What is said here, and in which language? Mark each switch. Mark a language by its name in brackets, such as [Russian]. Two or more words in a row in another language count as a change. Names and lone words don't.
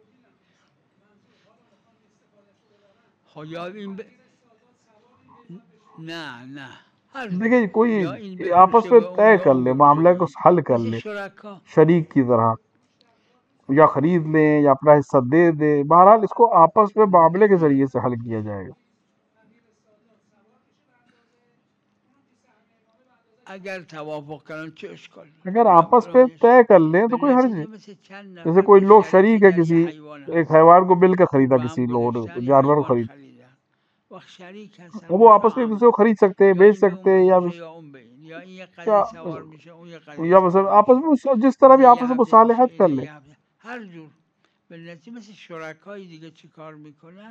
[Persian] خب یا این نه هر [Urdu] دیکھیں کوئی [Persian] یا این [Urdu] آپس [Persian] بفروشه [Urdu] میں [Persian] به اون [Urdu] طے [Persian] یا [Urdu] کر [Persian] اون [Urdu] لے، معاملے کو [Persian] بفروشه [Urdu] حل کر [Persian] مثل [Urdu] لے [Persian] شرکا. [Urdu] شریک کی طرح، یا خرید لیں یا اپنا حصہ دے دے، بہرحال اس کو آپس میں معاملے کے ذریعے سے حل کیا جائے گا. [Persian] اگر توافق کردن چه اشکال داره؟ اگر اونم [Urdu] آپس [Persian] اونم [Urdu] پہ [Persian] یه [Urdu] طے کر لیں [Persian] به [Urdu] تو کوئی حرج [Persian] نتیجه [Urdu] نہیں. [Persian] مثل چند [Urdu] جیسے [Persian] نفر [Urdu] کوئی [Persian] که [Urdu] لوگ [Persian] شریک [Urdu] شریک ہے [Persian] در یه [Urdu] کسی [Persian] حیوان [Urdu] ایک [Persian] هستن، [Urdu] حیوان کو مل کر خریدا، [Persian] با هم [Urdu] کسی لوگ [Persian] گذاشتن یه [Urdu] جانور کو [Persian] حیوان [Urdu] خرید، [Persian] خریدن، وقت شریک هستن [Urdu] وہ آپس میں ایک دوسرے [Persian] مشاهمه، [Urdu] کو خرید سکتے ہیں، [Persian] یا [Urdu] بیچ [Persian] این به اون [Urdu] سکتے ہیں، [Persian] بفروشه یا اون به این، یا این یه قضیه سوار میشه اون یه قضیه [Urdu] یا [Persian] سوار [Urdu] مثلا آپس [Persian] میشه، [Urdu] میں جس طرح بھی [Persian] اینه [Urdu] آپس [Persian] یه [Urdu] میں [Persian] هفته میشه [Urdu] مصالحت کر [Persian] اینه [Urdu] لیں. [Persian] یه هفته، هر جور. به نتیجه مثل شرکایی دیگه چی کار میکنن؟